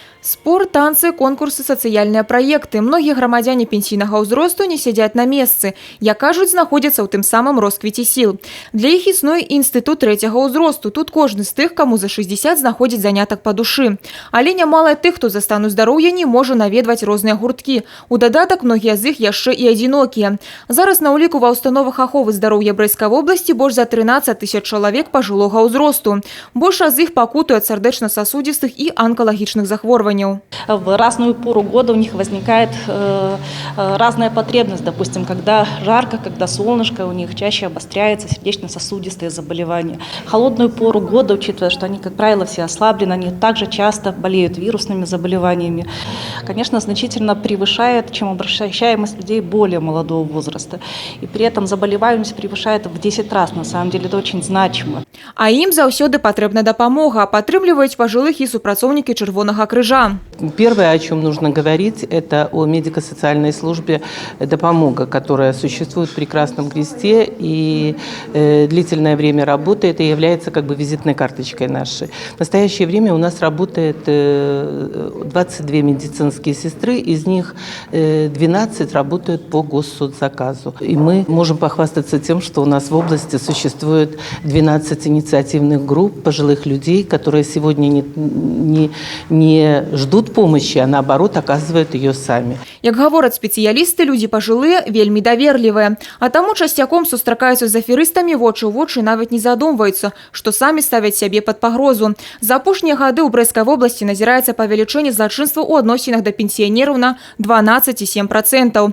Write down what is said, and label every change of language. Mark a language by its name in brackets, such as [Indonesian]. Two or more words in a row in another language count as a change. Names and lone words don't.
[Russian] Спорт, танцы, конкурсы, социальные проекты. [Belarusian] Многие громадяне пенсійнага ўзросту не сядзяць на месцы, як кажуць, знаходзяцца ў тым самым росквіце сіл. Для іх існуе інстытут трэцяга ўзросту. Тут кожны з тых, каму за 60 знаходзіць занятак па душы. Але нямала тых, хто за стану здароўя не можа наведваць розныя гурткі. У дадатак многія з іх яшчэ і адзінокія. Зараз на ўліку ва ўстановах аховы здароўя Брэйскай вобласці больш за 13 000 чалавек пажылога ўзросту. Большасць з іх пакутуе ад сардэчна-сасудзістых і анкалагічных захворванняў. [Russian] В разную пору года у них возникает разная потребность. Допустим, когда жарко, когда солнышко, у них чаще обостряется сердечно-сосудистые заболевания. В холодную пору года, учитывая, что они, как правило, все ослаблены, они также часто болеют вирусными заболеваниями. Конечно, значительно превышает, чем обращаемость людей более молодого возраста. И при этом заболеваемость превышает в 10 раз. На самом деле это очень значимо. [Belarusian] А ім заўсёды патрэбна дапамога. Падтрымліваюць пажылых і супрацоўнікі Чырвонага крыжа. [Russian] Первое, о чем нужно говорить, это о медико-социальной службе «Допомога», которая существует в Прекрасном Кресте и длительное время работает и является как бы визитной карточкой нашей. В настоящее время у нас работает 22 медицинские сестры, из них 12 работают по госсоцзаказу. И мы можем похвастаться тем, что у нас в области существует 12 инициативных групп пожилых людей, которые сегодня не ждут помощи, а наоборот оказывают ее сами. [Belarusian] Як гавораць спецыялісты, людзі пажылыя вельмі даверлівыя. А таму часцяком сустракаюцца з аферыстамі вочы ў вочы, нават не задумваюцца, што самі ставяць сябе пад пагрозу. За апошнія гады ў Брэйскай вобласці назіраецца павелічэнне злачынства ў адносінах да пенсіянераў на 12,7%.